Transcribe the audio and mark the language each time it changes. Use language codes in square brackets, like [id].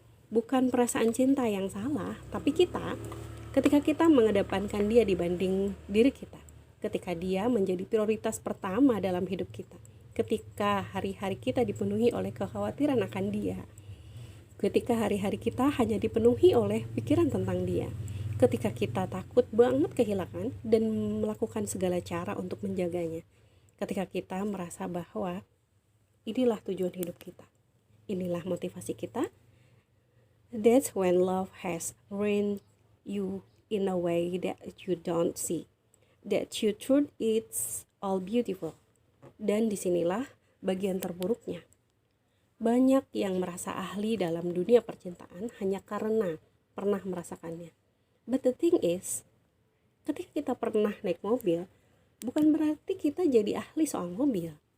[id] Bukan perasaan cinta yang salah, tapi ketika kita mengedepankan dia dibanding diri kita, ketika dia menjadi prioritas pertama dalam hidup kita, ketika hari-hari kita dipenuhi oleh kekhawatiran akan dia, ketika hari-hari kita hanya dipenuhi oleh pikiran tentang dia, ketika kita takut banget kehilangan dan melakukan segala cara untuk menjaganya, ketika kita merasa bahwa inilah tujuan hidup kita, inilah motivasi kita. [en] That's when love has ruined you in a way that you don't see. That you thought it's all beautiful. [id] Dan disinilah bagian terburuknya. Banyak yang merasa ahli dalam dunia percintaan hanya karena pernah merasakannya. [en] But the thing is, [id] ketika kita pernah naik mobil, bukan berarti kita jadi ahli soal mobil.